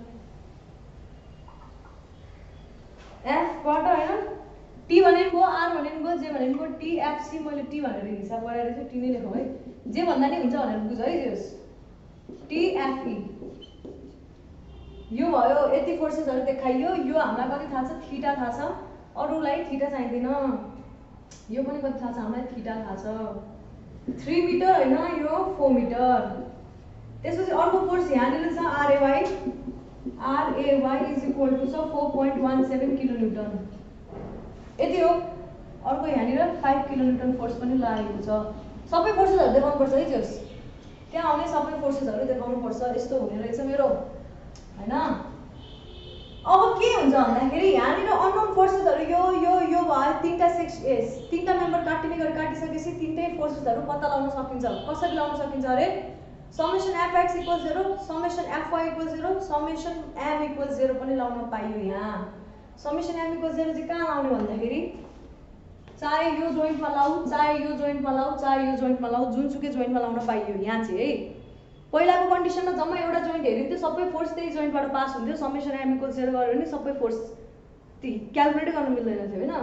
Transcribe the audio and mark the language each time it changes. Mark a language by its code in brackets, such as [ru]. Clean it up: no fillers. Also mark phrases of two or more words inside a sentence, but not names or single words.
[ne] F बाट हैन T भनेको R भनेको J भनेको T F C मैले T भनेर हिसाब गरेर चाहिँ T नै लेखौँ है जे भन्दा नि हुन्छ भनेर बुझ है जस T F E यो भयो यति फोर्सेसहरु देखाइयो यो हामीलाई कति थाहा छ थीटा थाहा छ अरुलाई थीटा चाहिदैन यो पनि कति थाहा छ हामीलाई थीटा थाहा छ 3 मिटर हैन यो 4 मिटर त्यसपछि अर्को फोर्स यहाँनिर छ RAY [en] is equal to [ne] 4.17 किलोन्युटन यति हो अर्को यहाँनिर 5 किलोन्युटन फोर्स पनि लागेको छ सबै फोर्सेसहरु देखाउनु पर्छ है जस त्यहाँ आउने सबै फोर्सेसहरु देखाउनु पर्छ यस्तो हुने रहेछ मेरो हैन अब के हुन्छ भन्दाखेरि यहाँनिर अननोन फोर्सेसहरु यो भयो तीनटा तीनटा मेम्बर काटिने गरी काटिसकेपछि तीनटै फोर्सेसहरु पत्ता लगाउन सकिन्छ कसरी लगाउन सकिन्छ अरे [en] summation fx equals 0 summation fy equals 0 summation m equals 0 [ne] पनि लाउन पाइयो यहाँ [en] summation m equals 0 [ne] चाहिँ कहाँ लाउने भन्दाखेरि चाहे यो जोइन्टमा लाऊ चाहे यो जोइन्टमा लाऊ चाहे यो जोइन्टमा लाऊ जुनसुकै जोइन्टमा लाउन पाइयो यहाँ चाहिँ है पहिलाको कन्डिसनमा जम्मा एउटा जोइन्ट हेरिन्थ्यो, सबै फोर्स त्यही जोइन्टबाट पास हुन्थ्यो, [en] summation m = 0 [ne] गऱ्यो भने सबै फोर्स क्यालकुलेटै गर्न मिल्दैन थियो हैन।